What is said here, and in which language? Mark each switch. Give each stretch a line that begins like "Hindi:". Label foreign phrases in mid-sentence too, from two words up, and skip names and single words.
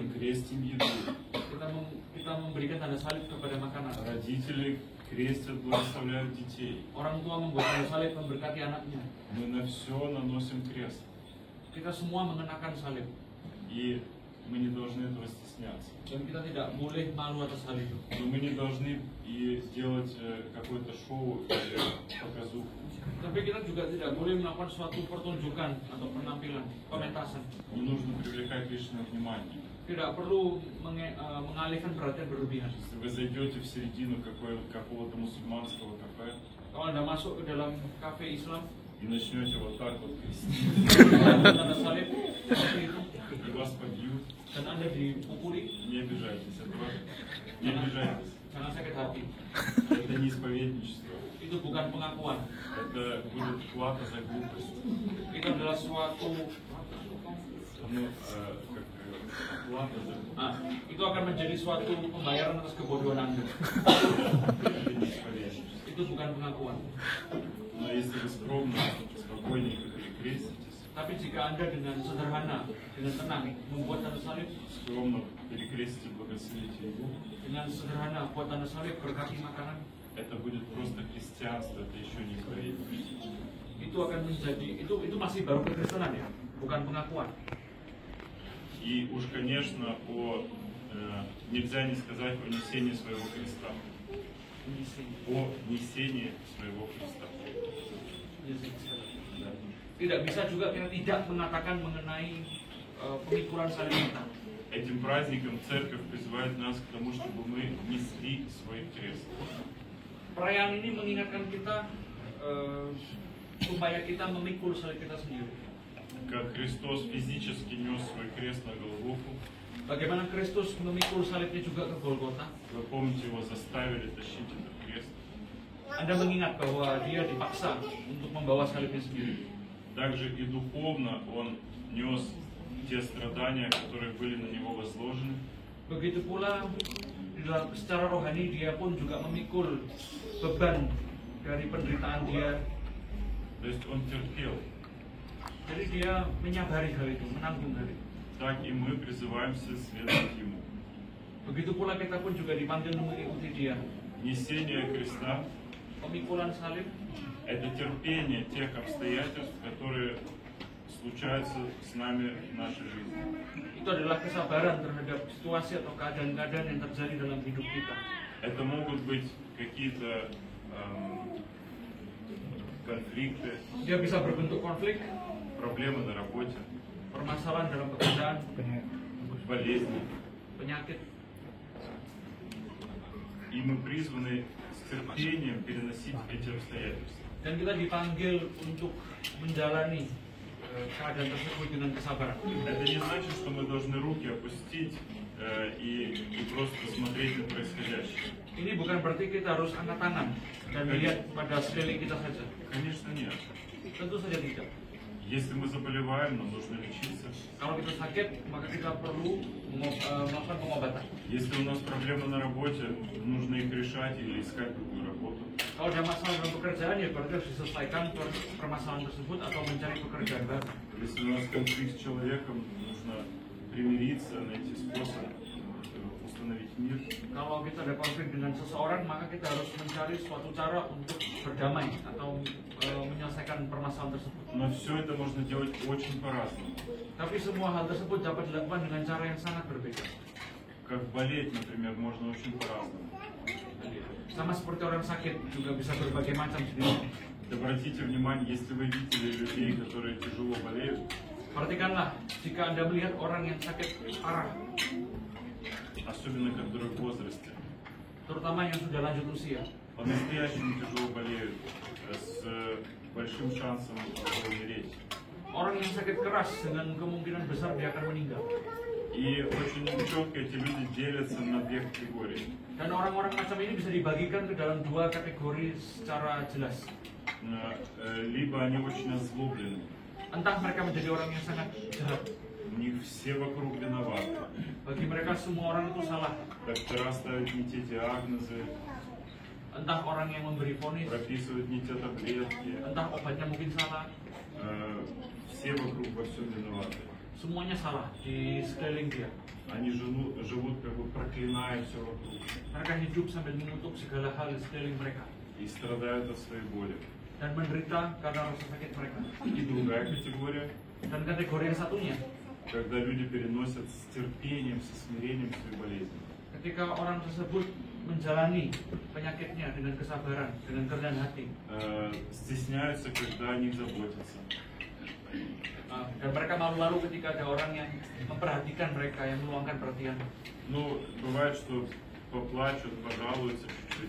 Russian: Мы крестим еду.
Indonesian: Kita memberikan tanda salib kepada makanan.
Russian: Родители крестят, благословляют детей.
Indonesian: Orang tua membuat tanda salib memberkati anaknya.
Russian: Мы на все наносим крест.
Indonesian: Kita semua mengenakan salib.
Russian: И мы не должны этого стесняться.
Indonesian: Dan kita tidak boleh malu atas hal itu.
Russian: Но мы не должны и делать какое-то шоу или показуху.
Indonesian: Tapi kita juga tidak boleh melakukan suatu pertunjukan atau penampilan, pementasan.
Russian: Не нужно привлекать лишнее внимание.
Indonesian: Tidak perlu mengalihkan perhatian berlebihan.
Russian: Если вы зайдете в середину какого-то мусульманского кафе
Indonesian: Kalau Anda masuk ke dalam kafe Islam,
Russian: и начнете вот так вот крестить,
Indonesian: tanda salib seperti itu,
Russian: и вас побьют,
Indonesian: dan Anda dipukuli,
Russian: не обижайтесь этого. Не обижайтесь.
Indonesian: jangan sakit hati.
Russian: Это не исповедничество.
Indonesian: Itu bukan pengakuan.
Russian: Это будет плата за глупость.
Indonesian: Itu adalah suatu
Russian: Плата за глупость.
Indonesian: itu akan menjadi suatu pembayaran atas kebodohan Anda.
Russian: Это не исповедничество.
Indonesian: Itu bukan pengakuan.
Russian: Но если вы скромно, спокойненько перекреститесь,
Indonesian: Tapi jika Anda dengan sederhana, dengan tenang membuat tanda salib,
Russian: скромно перекрестите, благословите его,
Indonesian: dengan sederhana buat tanda salib berkati makanan,
Russian: это будет просто христианство, это еще не исповедничество.
Indonesian: itu akan menjadi itu masih baru kekristenan ya, bukan pengakuan.
Russian: И уж, конечно, нельзя не сказать о несении своего креста. О несении своего креста. Да.
Indonesian: Tidak bisa juga kita tidak mengatakan mengenai pemikulan salib kita.
Russian: Этим праздником церковь призывает нас к тому, чтобы мы несли свой крест.
Indonesian: Perayaan ini mengingatkan kita supaya kita memikul salib kita sendiri.
Russian: Как Христос физически нес свой крест на Голгофу,
Indonesian: Bagaimana Kristus memikul salibnya juga ke Golgota.
Russian: вы помните, его заставили тащить этот крест.
Indonesian: Anda mengingat bahwa dia dipaksa untuk membawa salibnya sendiri.
Russian: Также и духовно он нес те страдания, которые были на него возложены.
Indonesian: Begitu pula secara rohani dia pun juga memikul beban dari penderitaan dia.
Russian: То есть он терпел.
Indonesian: Jadi dia menyabari hal itu, menanggung hal itu.
Russian: Так и мы призываемся следовать ему.
Indonesian: Begitu pula kita pun juga dipanggil mengikuti dia.
Russian: Несение креста
Indonesian: Pemikulan salib
Russian: – это терпение тех обстоятельств, которые случаются с нами в нашей жизни.
Indonesian: itu adalah kesabaran terhadap situasi atau keadaan-keadaan yang terjadi dalam hidup kita.
Russian: Это могут быть какие-то конфликты,
Indonesian: Dia bisa berbentuk konflik,
Russian: проблемы на работе,
Indonesian: permasalahan dalam pekerjaan,
Russian: болезни.
Indonesian: penyakit.
Russian: И мы призваны с терпением переносить эти обстоятельства.
Indonesian: Dan kita dipanggil untuk menjalani keadaan tersebut dengan kesabaran.
Russian: Это не значит, что мы должны руки опустить и просто смотреть на происходящее.
Indonesian: Ini bukan berarti kita harus angkat tangan dan melihat pada sekeliling kita saja.
Russian: Конечно, нет.
Indonesian: Tentu saja tidak.
Russian: Если мы заболеваем, нам нужно лечиться.
Indonesian: Kalau kita sakit, maka kita perlu melakukan pengobatan.
Russian: Если у нас проблемы на работе, нужно их решать или искать другую работу.
Indonesian: Kalau ada masalah dalam pekerjaan, ya berarti harus diselesaikan permasalahan tersebut atau mencari pekerjaan baru.
Russian: Если у нас конфликт с человеком, нужно примириться, найти способ установить мир.
Indonesian: Kalau kita ada konflik dengan seseorang, maka kita harus mencari suatu cara untuk berdamai atau menyelesaikan permasalahan tersebut.
Russian: Но все это можно делать очень по-разному.
Indonesian: Tapi semua hal tersebut dapat dilakukan dengan cara yang sangat berbeda.
Russian: Как болеть, например, можно очень по-разному.
Indonesian: Sama seperti orang sakit juga bisa berbagai macam jenisnya.
Russian: Обратите внимание, если вы видели людей, которые тяжело болеют,
Indonesian: Perhatikanlah, jika Anda melihat orang yang sakit parah,
Russian: особенно которые в возрасте,
Indonesian: terutama yang sudah lanjut usia,
Russian: по-настоящему тяжело болеют, с большим шансом умереть.
Indonesian: orang yang sakit keras dengan kemungkinan besar dia akan meninggal.
Russian: И очень четко эти люди делятся на две категории.
Indonesian: Dan orang-orang macam ini bisa dibagikan ke dalam dua kategori secara jelas.
Russian: Либо они очень озлоблены,
Indonesian: Entah mereka menjadi orang yang sangat jahat.
Russian: у них все вокруг виноваты.
Indonesian: Bagi mereka semua orang itu salah.
Russian: Доктора ставят не те диагнозы,
Indonesian: Entah orang yang memberi vonis,
Russian: прописывают не те таблетки.
Indonesian: entah obatnya mungkin salah.
Russian: Все вокруг во всем виноваты.
Indonesian: Semuanya salah di sekeliling dia.
Russian: Они живут как бы проклиная все вокруг
Indonesian: Mereka hidup sambil mengutuk segala hal di sekeliling mereka
Russian: и страдают от своей боли.
Indonesian: dan menderita karena rasa sakit mereka.
Russian: И другая категория
Indonesian: Dan kategori yang satunya, –
Russian: когда люди переносят с терпением, со смирением свои болезни.
Indonesian: Ketika orang tersebut menjalani penyakitnya dengan kesabaran, dengan kerendahan hati,
Russian: Стесняются, когда о них заботятся.
Indonesian: dan mereka malu-malu ketika ada orang yang memperhatikan mereka, yang meluangkan perhatian.
Russian: Ну, бывает, что поплачут, пожалуются чуть-чуть,